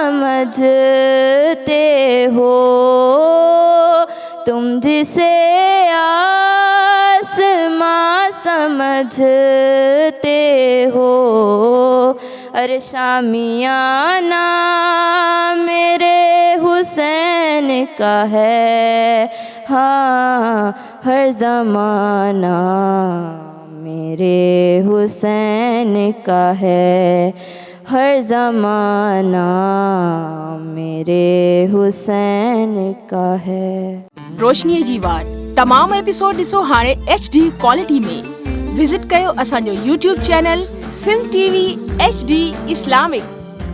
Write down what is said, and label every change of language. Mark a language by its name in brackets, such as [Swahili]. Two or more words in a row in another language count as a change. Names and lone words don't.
[Urdu] سمجھتے ہو تم جسے آسماں سمجھتے ہو ارے شامیانہ میرے حسین کا ہے ہاں ہر زمانہ میرے حسین کا ہے ہر زمانہ میرے حسین کا ہے [Sindhi] روشنی جیوار تمام ایپیسوڈ ॾिसो हाणे HD क्वालिटी में विजिट कयो असांजो YouTube चैनल सिंध TV HD इस्लामिक।